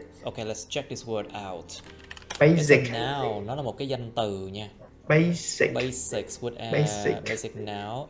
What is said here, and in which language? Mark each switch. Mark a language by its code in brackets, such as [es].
[en] Okay, let's check this word out. Basic. It's a noun, [vi] nó là một cái danh từ nha. [en] Basic. Basics with a basic noun.